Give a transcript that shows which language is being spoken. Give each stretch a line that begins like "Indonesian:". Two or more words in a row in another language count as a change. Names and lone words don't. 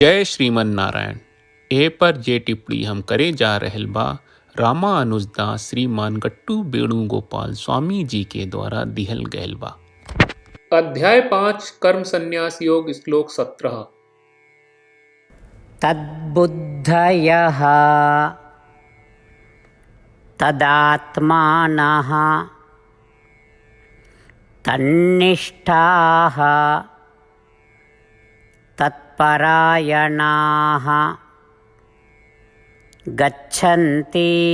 Bhojpuri: जय श्रीमन नारायण। ए पर जे टिप्पणी हम करे जा रहल बा रामानुजदास श्रीमान गट्टू वेणुगोपाल स्वामी जी के द्वारा दिहल गयल बा। अध्याय 5 कर्म संन्यास योग श्लोक 17।
Sanskrit: तद्बुद्धयः तदात्मानः तन्निष्ठाः तत्परायणाः गच्छन्ति